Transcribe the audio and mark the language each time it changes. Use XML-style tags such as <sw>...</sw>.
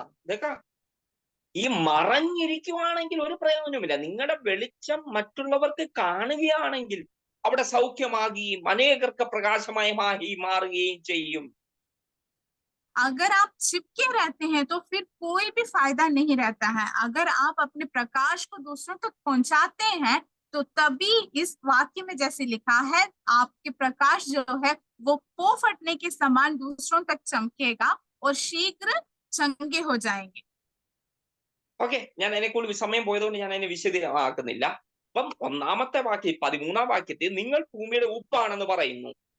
<hi>देखा,</hi> <ml>ഈ മറഞ്ഞിരിക്കുവാണെങ്കിൽ ഒരു പ്രയോജനമില്ല. നിങ്ങളുടെ വെളിച്ചം മറ്റുള്ളവർക്ക് കാണുകയാണെങ്കിൽ അവിടെ സൗഖ്യമാകുകയും അനേകർക്ക് പ്രകാശമായി മാറുകയും ചെയ്യും.</ml> <hi>अगर आप छिपके रहते हैं तो फिर कोई भी फायदा नहीं रहता है। अगर आप अपने प्रकाश को दूसरों तक पहुंचाते हैं तो तभी इस वाक्य में जैसे लिखा है, आपके प्रकाश जो है वो पो फटने के समान दूसरों तक चमकेगा और शीघ्र चंगे हो जाएंगे.</hi> <ml>ഓക്കെ, ഞാൻ അതിനെക്കുറിച്ച് സമയം പോയതുകൊണ്ട് ഞാൻ അതിനെ വിശദീകരണമാക്കുന്നില്ല. അപ്പം 1ാമത്തെ വാക്യം 13ാം വാക്യത്തിൽ നിങ്ങൾ ഭൂമിയുടെ ഉപ്പാണെന്ന് പറയുന്നു.</ml>